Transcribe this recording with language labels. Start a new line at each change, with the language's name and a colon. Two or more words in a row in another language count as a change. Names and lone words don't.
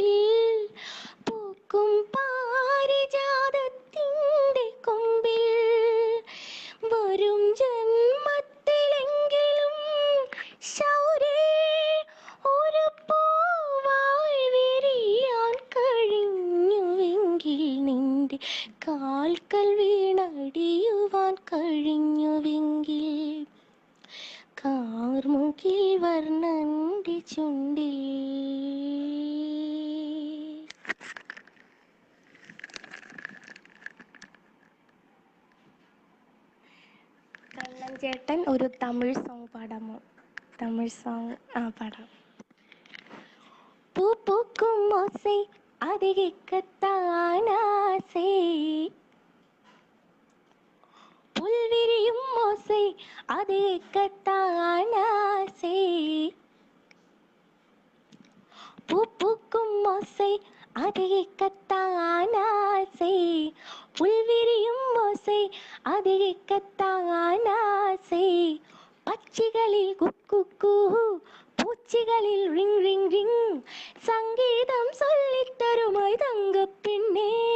Malayalam: പൂക്കും പാരിജാതത്തിൻ്റെ കൊമ്പിൽ, വരും ജന്മത്തിലെങ്കിലും ശൗരേ ഒരു പൂവായി വിരിയാൻ കഴിഞ്ഞുവെങ്കിൽ, നിന്റെ കാൽക്കൽ വീണടിയുവാൻ കഴിഞ്ഞുവെങ്കിൽ, കാർമുകിൽ വർണ്ണന്റെ ചുണ്ടിൽ. കണ്ണൻ ചേട്ടൻ ഒരു തമിഴ് സോങ് പാടാമോ? തമിഴ് സോങ് പാടാം.
Tamil: பூ பூக்கும் ஓசை அது கேட்கத்தான் ஆசை, புல் விரியும் ஓசை அது கேட்கத்தான் ஆசை, ஆசை பூக்கும் ஓசை அதை கத்தான் ஆசை புல்விரியும் ஓசை அதை கத்தான் ஆசை பச்சிகளில் குக்கு பூச்சிகளில் ரிங் ரிங் ரிங் சங்கீதம் சொல்லித் தருமாய் தங்க பெண்ணே